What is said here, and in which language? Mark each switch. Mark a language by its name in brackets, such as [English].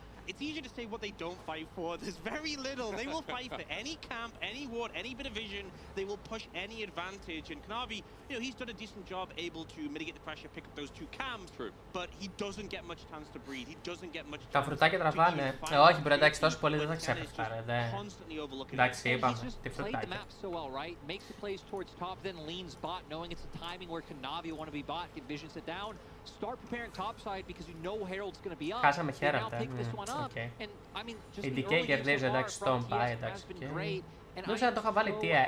[English] It's easier to say what they don't fight for. There's very little. They will fight for any camp, any ward, any bit of vision. They will push any advantage. And Knavi, you know, he's done a decent job able to mitigate the pressure, pick up those 2 camps. True. But he doesn't get much chance to breathe. He doesn't get much chance. [Greek] Τα φρουτάκια τραβάνε. Όχι, μπρο, εντάξει, τόσο πολύ δεν θα ξέφευκα, ρε. Εντάξει, είπαμε, τι φρουτάκια. [English] Makes the plays towards top, then leans bot, knowing it's a timing where Knavi want to be bot, get vision sit down. Start preparing top side because you know Herald's going to be up. [Greek] Χάσαμε Herald, [English] okay. And I mean, just [Greek] η DK κερδίζει, εντάξει, στον πάει, εντάξει. Νομίζω να το είχα βάλει 3-1.